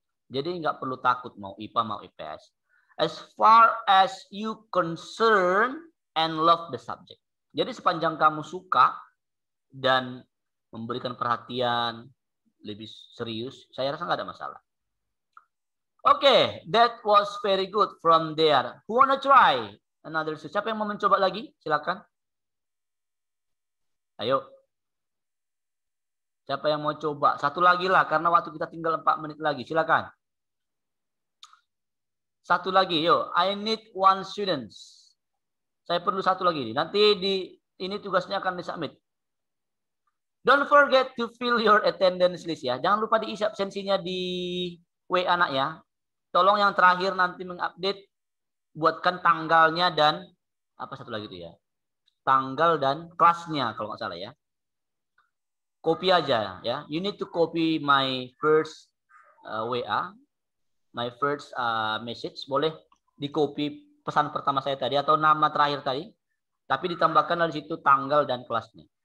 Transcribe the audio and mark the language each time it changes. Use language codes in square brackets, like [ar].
[id] Jadi nggak perlu takut mau IPA mau IPS. [en] As far as you concern and love the subject. [id] Jadi sepanjang kamu suka dan memberikan perhatian lebih serius, saya rasa nggak ada masalah. [en] Oke, that was very good from there. Who wanna try another? [id] Siapa yang mau mencoba lagi? Silakan. Ayo. Siapa yang mau coba? Satu lagi lah, karena waktu kita tinggal 4 menit lagi. Silakan. Satu lagi, yuk. [en] I need one student. [id] Saya perlu satu lagi. Nanti ini tugasnya akan disubmit. [en] Don't forget to fill your attendance list [id] ya. Jangan lupa diisi absensinya di WA anak ya. Tolong yang terakhir nanti mengupdate, buatkan tanggalnya dan apa satu lagi itu ya. Tanggal dan kelasnya kalau nggak salah ya. Copy aja ya. [en] You need to copy my first WA, my first message. [id] Boleh di copy pesan pertama saya tadi atau nama terakhir tadi. Tapi ditambahkan dari situ tanggal dan kelasnya.